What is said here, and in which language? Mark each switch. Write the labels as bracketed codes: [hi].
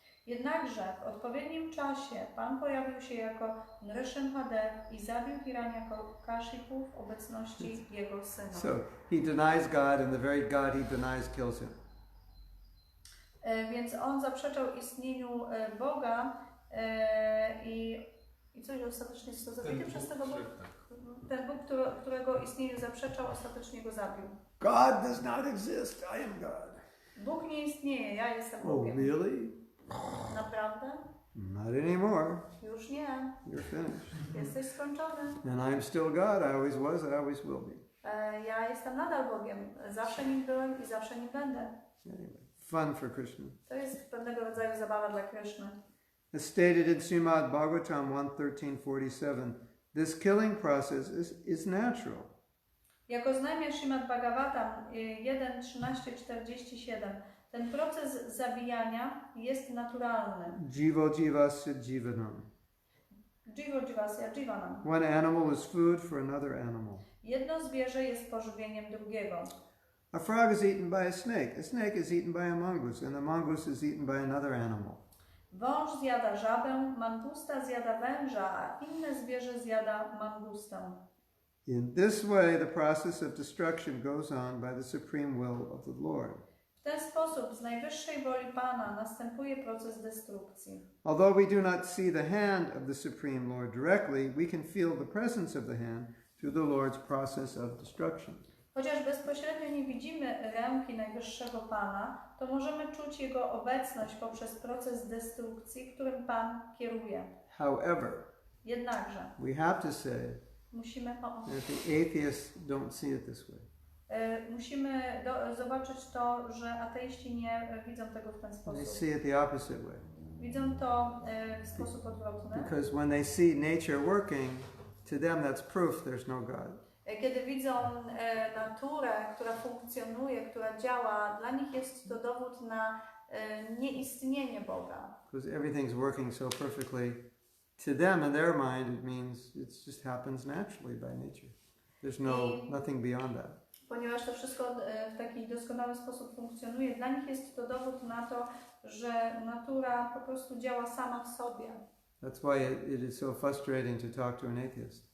[pl] Jednakże w odpowiednim czasie Pan pojawił się jako Nrsimhadev i zabił Hiranyakashipu w obecności jego syna. [en] So he denies God, and the very God he denies kills him. [pl] Więc on zaprzeczał istnieniu Boga i coś ostatecznie został zabity przez tego Boga. Ten Bóg, którego istnieniu zaprzeczał, ostatecznie go zabił. [en] God does not exist. I am God. [pl] Bóg nie istnieje, ja jestem [en] Oh, [pl] Bogiem. [en] really? [pl] Naprawdę? [en] Not anymore. [pl] Już nie. [en] You're finished. [pl] Jesteś skończony. [en] And I'm still God. I always was. I always will be. [pl] Ja jestem nadal Bogiem. Zawsze nim byłem i zawsze nim będę. [en] Anyway, fun for Krishna. [pl] To jest pewnego rodzaju zabawa dla Kryszny. [en] As stated in Srimad Bhagavatam 1.13.47, this killing process is natural. [pl] Jak oznajmia Srimad Bhagavatam 1.13.47, ten proces zabijania jest naturalny. [sa] Jivo jivasya jivanam. Jivo jivasya jivanam. [en] One animal is food for another animal. [pl] Jedno zwierzę jest pożywieniem drugiego. [en] A frog is eaten by a snake. A snake is eaten by a mongoose, and the mongoose is eaten by another animal. [pl] Wąż zjada żabę, mangusta zjada węża, a inne zwierzę zjada mangustę. [en] In this way, the process of destruction goes on by the supreme will of the Lord. [pl] W ten sposób z najwyższej woli Pana następuje proces destrukcji. [en] Although we do not see the hand of the supreme Lord directly, we can feel the presence of the hand to the Lord's process of destruction. [pl] Chociaż bezpośrednio nie widzimy ręki Najwyższego Pana, to możemy czuć Jego obecność poprzez proces destrukcji, którym Pan kieruje. [en] However, [pl] Jednakże [en] we have to say [pl] musimy [en] that the atheists don't see it this way. [pl] Musimy zobaczyć to, że ateiści nie widzą tego w ten [en] They [pl] sposób. [en] see it the opposite way. [pl] Widzą to w sposób odwrotny. [en] Because when they see nature working, to them that's proof there's no God. Kiedy widzą naturę, która funkcjonuje, która działa, dla nich jest to dowód na nieistnienie Boga. Because everything's working so perfectly, to them in their mind it means it just happens naturally by nature. There's nothing beyond that. [pl] Ponieważ to wszystko w taki doskonały sposób funkcjonuje, dla nich jest to dowód na to, że natura po prostu działa sama w sobie. [en] That's why it is so frustrating to talk to an atheist.